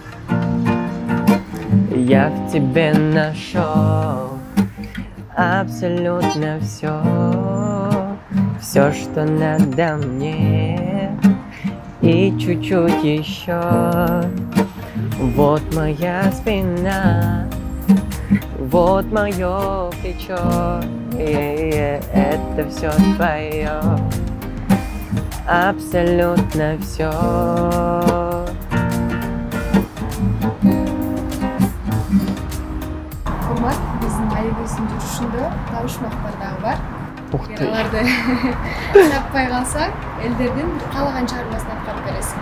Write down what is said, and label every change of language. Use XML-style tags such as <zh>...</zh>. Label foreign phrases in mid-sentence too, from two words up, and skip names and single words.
<ru>Я в тебе нашел абсолютно все, что надо мне, и чуть-чуть еще. Вот моя спина, вот мое плечо, это все твое, абсолютно все.</ru> <ky>Урмат, биздин айыбыздын жүрүшүндө табышмактар дагы бар. Эгер аларды таппай калсаң, элдердин каалаган чыгармасын аткарып бересиң.</ky>